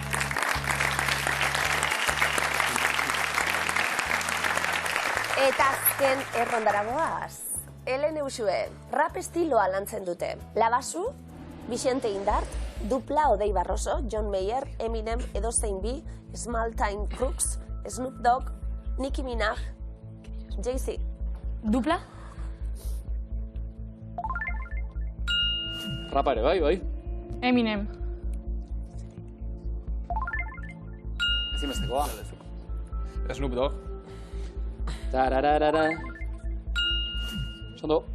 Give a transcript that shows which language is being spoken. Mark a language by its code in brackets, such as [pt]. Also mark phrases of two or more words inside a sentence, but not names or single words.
[eu] eta azken errondara goaz. Helene Usue, rap estiloa lantzen dute. Labasu, Vicente Indart, Dupla Odei Barroso, John Mayer, Eminem, Edozein B, Small Time Crooks, Snoop Dogg, Nicki Minaj, Jay-Z. Dupla. Rapa ere, bai. Eminem. Ezinbestekoa. Snoop Dogg. Tarararara. Sondo.